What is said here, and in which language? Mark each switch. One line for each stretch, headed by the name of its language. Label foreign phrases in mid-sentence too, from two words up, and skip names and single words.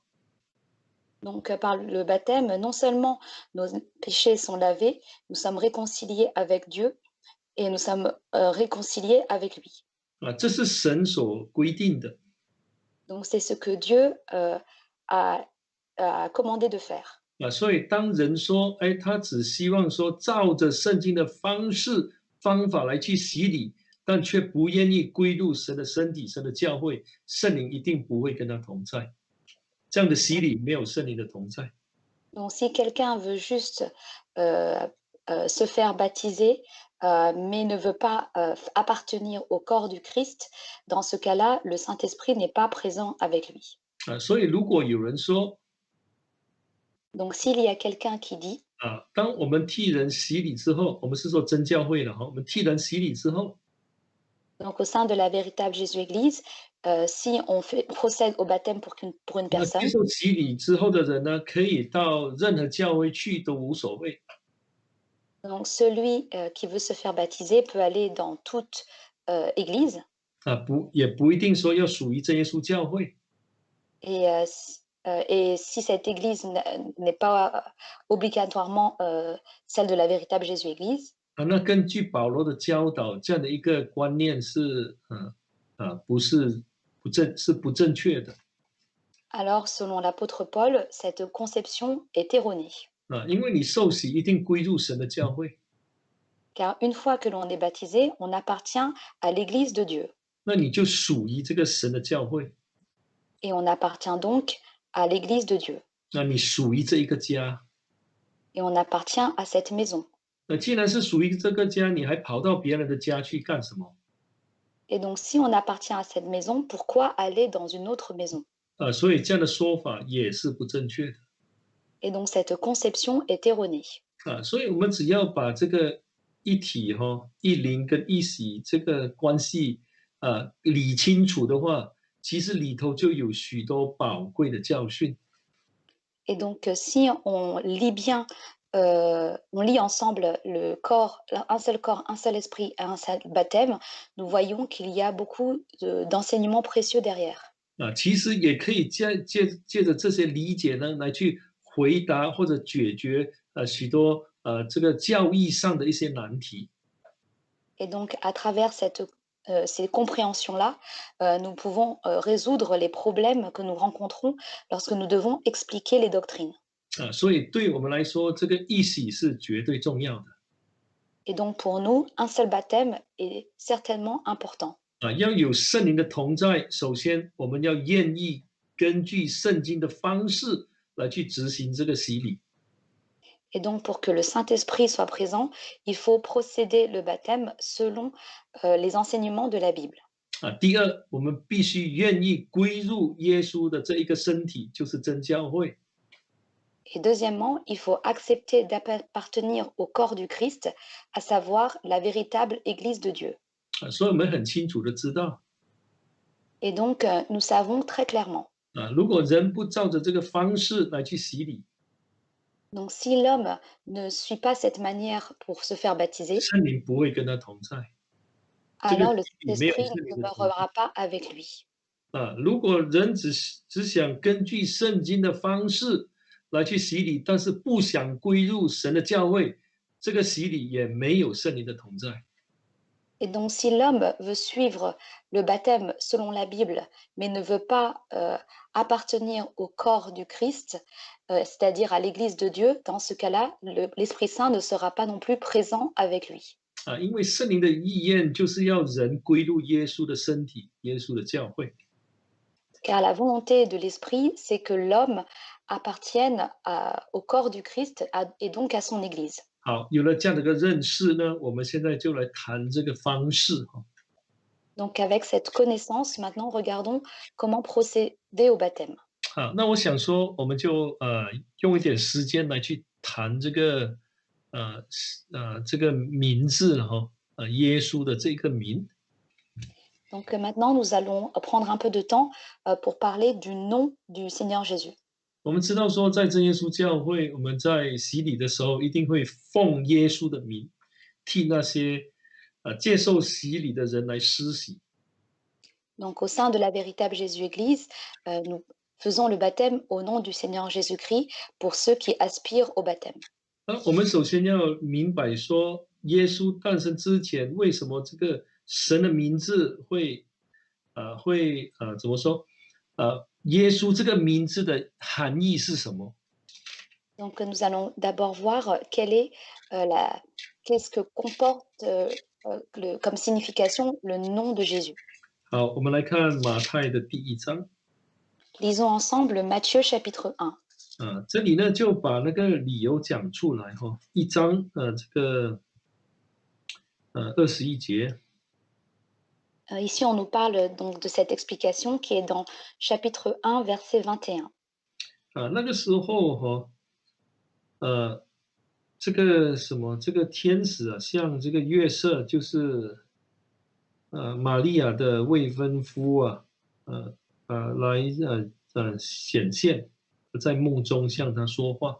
French: Donc par le baptême, non seulement nos péchés sont lavés, nous sommes réconciliés avec Dieu et nous sommes réconciliés avec lui.
Chinese: 这是神所规定的。
French: Donc c'est ce que Dieu a, a commandé de faire.
Chinese: 所以当人说，哎，他只希望说照着圣经的方法来去洗礼，但却不愿意归入神的身体、神的教会，圣灵一定不会跟他同在。这样的洗礼没有圣灵的同在。
French: Donc si quelqu'un veut juste se faire baptiser, mais ne veut pas appartenir au corps du Christ, dans ce cas-là, le Saint-Esprit n'est pas présent avec lui.
Chinese: 所以如果有人说，
French: Donc s'il y a quelqu'un qui dit,
Chinese: 当我们替人洗礼之后，我们是说真教会了哈，我们替人洗礼之后，
French: donc au sein de la véritable Jésus-Église, si on procède au baptême pour une
Chinese: 那接
French: personne,
Chinese: 受洗礼之后的人呢，可以到任何教会去都无所谓。
French: donc celui qui veut se faire baptiser peut aller dans toute église
Chinese: 也不一定说要属于真耶稣教会。
French: et si cette église n'est pas obligatoirement celle de la véritable Jésus-Église,
Chinese: 那根据保罗的教导，这样的一个观念是不是不正确的
French: alors selon l'apôtre Paul, cette conception est erronée.
Chinese: 因为你受洗一定归入神的教会，
French: Car une fois que l'on est baptisé, on appartient à l'église de Dieu
Chinese: 那你就属于这个神的教会，
French: et on appartient donc à l'église de Dieu
Chinese: 那你属于这一个家。
French: et on appartient à cette maison.
Chinese: 那既然是属于这个家，你还跑到别人的家去干什么？
French: Et donc si on appartient à cette maison, pourquoi aller dans une autre maison?
Chinese: 所以这样的说法也是不正确的
French: Et donc cette conception est erronée.
Chinese: 所以我们只要把这个一体一灵跟一洗这个关系理清楚的话，其实里头就有许多宝贵的教训。
French: Et donc si on lit bien, on lit ensemble le corps, un seul corps, un seul esprit, un seul baptême, nous voyons qu'il y a beaucoup d'enseignements précieux derrière.
Chinese: 其实也可以借着这些理解呢，来去回答或者解决许多这个教义上的一些难题。
French: Et donc à travers ces compréhensions-là, nous pouvons résoudre les problèmes que nous rencontrons lorsque nous devons expliquer les doctrines.
Chinese: 所以对我们来说，这个一洗是绝对重要的
French: Et donc pour nous, un seul baptême est certainement important.
Chinese: 要有圣灵的同在，首先我们要愿意根据圣经的方式来去执行这个洗礼。
French: Et donc pour que le Saint-Esprit soit présent, il faut procéder le baptême selon les enseignements de la Bible.
Chinese: 第二，我们必须愿意归入耶稣的这一个身体，就是真教会。
French: Et deuxièmement, il faut accepter d'appartenir au corps du Christ, à savoir la véritable Église de Dieu.
Chinese: 所以我们很清楚的知道
French: Et donc nous savons très clairement.
Chinese: 如果人不照着这个方式来去洗礼，
French: Donc si l'homme ne suit pas cette manière pour se faire baptiser,
Chinese: 圣灵不会跟他同在。
French: alors le
Chinese: 里没有
French: Saint-Esprit
Chinese: 圣
French: ne
Chinese: 灵的同在
French: demeurera pas avec lui.
Chinese: 如果人只想根据圣经的方式来去洗礼，但是不想归入神的教会，这个洗礼也没有圣灵的同在。
French: Et donc, si l'homme veut suivre le baptême selon la Bible, mais ne veut pas appartenir au corps du Christ, c'est-à-dire à l'Église de Dieu, dans ce cas-là, l'Esprit Saint ne sera pas non plus présent avec lui.
Chinese: 因为圣灵的意愿就是要人归入耶稣的身体，耶稣的教会。
French: Car la volonté de l'Esprit, c'est que l'homme appartienne au corps du Christ et donc à son Église.
Chinese: 好，有了这样的一个认识呢，我们现在就来谈这个方式哈。
French: Donc avec cette connaissance, maintenant regardons comment procéder au baptême.
Chinese: 好，那我想说，我们就用一点时间来去谈这个这个名字哈，耶稣的这个名。
French: Donc maintenant, nous allons prendre un peu de temps pour parler du nom du Seigneur Jésus.
Chinese: 我们知道说，在真耶稣教会，我们在洗礼的时候，一定会奉耶稣的名，替那些接受洗礼的人来施洗。
French: Donc au sein de la véritable Jésus-Église, nous faisons le baptême au nom du Seigneur Jésus-Christ pour ceux qui aspirent au baptême.
Chinese: 我们首先要明白说，耶稣诞生之前，为什么这个神的名字会怎么说？耶稣这个名字的含义是什么？
French: Donc nous allons d'abord voir qu'est-ce que comporte comme signification le nom de Jésus.
Chinese: 好，我们来看马太的第1章。
French: Lisons ensemble Matthieu chapitre 1.
Chinese: 这里呢就把那个理由讲出来哈。1章这个21节。
French: Ici, on nous parle donc de cette explication qui est dans chapitre 1, verset 21.
Chinese: 那个时候哈，这个什么，这个天使啊，像这个约瑟，就是玛利亚的未婚夫啊，来显现，在梦中向他说话。